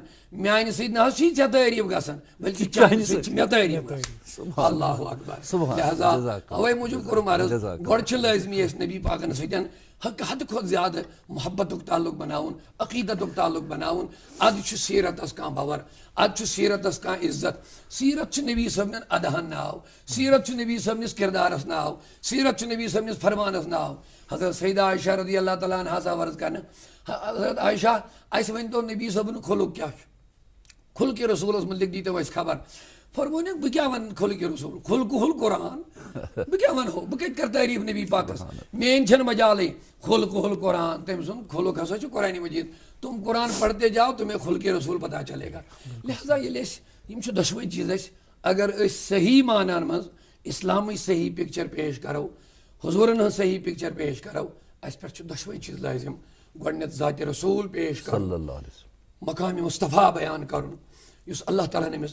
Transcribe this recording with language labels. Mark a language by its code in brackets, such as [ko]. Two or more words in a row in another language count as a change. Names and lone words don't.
[ks] میانہِ سۭتۍ نہ حظ چھُے ژےٚ تعریٖف گژھان بلکہِ چانہِ سۭتۍ چھِ مےٚ تعریٖف گژھان [ar] اللہ اکبر [ks] لہذا اوے موٗجوٗب کوٚرُم عرض گۄڈٕ چھِ لٲزمی أسۍ نبی پاکن سۭتۍ حدٕ کھۄتہٕ زیادٕ محبتُک تعلق بناوُن عقیدتُک تعلق بناوُن ادٕ چھُ سیرتس کانٛہہ باور ادٕ چھُ سیرتس کانٛہہ عزت سیرت چھُ نبی صٲبنٮ۪ن ادہن ناو سیرت چھُ نبی صٲبنِس کردارس ناو سیرت چھُ نبی صٲبنِس فرمانس ناو حضرت سیدہ عائشہ [ar] رضی اللہ تعالیٰ عنہا [ks] آو عرض کرنہٕ حضرت عائشہ اسہِ ؤنۍتو نبی صٲبُن خُلُق کیٛاہ چھُ خُلقہِ رسوٗلس مُتعلق دیٖتو اسہِ خبر فرمونکھ بہٕ کیٛاہ ونہٕ خُلقہِ رسوٗل [ar] خُلقُہُل قرآن [ks] بہٕ کیٛاہ ونہو بہٕ کتہِ کرٕ تعریٖف نبی پاکس میٲنۍ چھنہٕ مجالٕے [ar] خُلقُہُل قرآن [ks] تٔمۍ سُنٛد خُلق ہسا چھُ قرآنِ مجیٖد [ur] تم قرآن پڑھتے جاؤ تمہیں خُلقہِ رسوٗل پتہ چلے گا [ks] لہذا ییٚلہِ أسۍ یِم چھِ دۄشوٕے چیٖز اَسہِ اگر أسۍ صحیح معنن منٛز اسلامٕچ صحیح پکچر پیش کرو حضوٗرن ہٕنٛز صحیح پکچر پیش کرو اسہِ پٮ۪ٹھ چھِ دۄشوٕے چیٖز لٲزم گۄڈٕنٮ۪تھ ذاتِ رسوٗل پیش کرُن مقامِ مصطفیٰ بیان کرُن یُس اللہ تعالیٰ ہن أمِس